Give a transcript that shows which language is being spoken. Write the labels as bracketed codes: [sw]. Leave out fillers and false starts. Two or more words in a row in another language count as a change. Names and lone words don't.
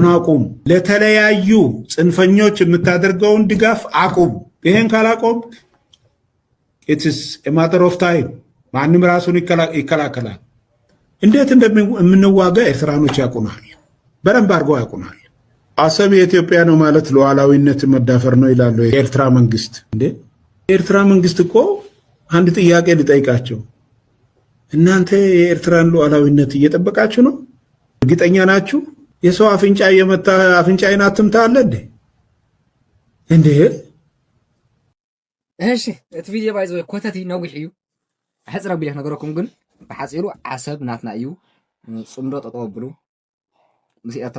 [am] አቁም፣ ለተለያዩ ጽንፈኞች የምታደርገውን ድጋፍ አቁም። ይሄን ካላቆም [en] it's a matter of time [am] ማንም ራሱን ይከላከላል። እንዴት እንደምንዋጋ ኤርትራኖች ያውቁናል፣ በደንብ አድርገው ያውቁናል። አሰብ የኢትዮጵያ ነው ማለት ሉዓላዊነት መዳፈር ነው ይላሉ የኤርትራ መንግስት። እንዴ የኤርትራ መንግስት እኮ አንድ ጥያቄ ልጠይቃቸው፣ እናንተ የኤርትራን ሉዓላዊነት እየጠበቃችሁ ነው? እርግጠኛ ናችሁ? የሰው አፍንጫ እየመታ አፍንጫዬን አትምታ አለ እንዴ? እንዴ [ti] እሺ እቲ ቪድዮ ባይዞ ኮተቲ ነዊሕ እዩ ሕፅረ ቢልክ ነገረኩም። ግን ብሓፂሩ ዓሰብ ናትና እዩ ፅምዶ ጠጠው ብሉ ምስ ኤርትራ